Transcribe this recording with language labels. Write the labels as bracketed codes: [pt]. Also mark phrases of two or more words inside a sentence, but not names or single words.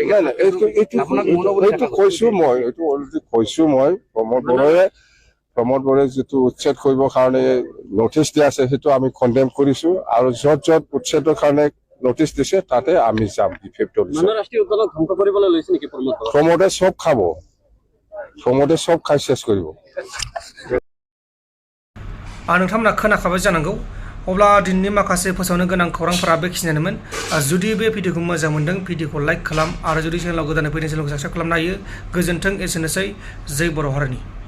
[as] এইটো কৈছো মই প্ৰমোদ বৰাই যিটো উচ্ছেদ কৰিবৰ কাৰণে নটিচ দিয়া আছে সেইটো আমি কণ্ডেম কৰিছো আৰু য'ত উচ্ছেদৰ কাৰণে নটিচ দিছে তাতে আমি যাম বিপিএফ দল প্ৰমোদে চব খাব প্ৰমোদে চব খাই চেছ কৰিব [brx] नोंथांमोना खोनाखाबाय जानांगौ अब्ला दिनैनि माखासे फोसावनो गोनां खौरांफोरा बेखिनियानोमोन जुदि बे भिडिअखौ मोजां मोनदों भिडिअखौ लाइक खालाम आरो जुदि चेनेलाव गोदानै फैदों चेनेलखौ साबस्क्राइब खालामनो हायो गोजोन्थों एसेनोसै जै बर' हारिनि